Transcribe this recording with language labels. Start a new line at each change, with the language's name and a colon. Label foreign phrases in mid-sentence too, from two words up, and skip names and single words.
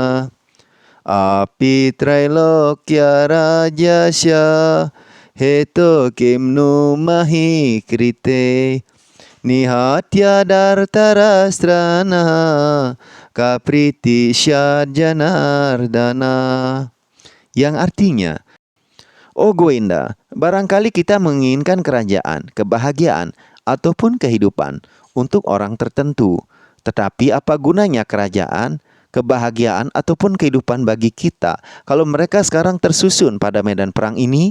Sanskrit: अपि त्रैलोक्य राज्यस्य, हेतोः किं नु महीकृते. निहत्य धार्तराष्ट्रान्नः, का प्रीतिः स्याज्जनार्दन.
Indonesian: Yang artinya, oh Govinda, barangkali kita menginginkan kerajaan, kebahagiaan, ataupun kehidupan untuk orang tertentu. Tetapi apa gunanya kerajaan, kebahagiaan, ataupun kehidupan bagi kita kalau mereka sekarang tersusun pada medan perang ini?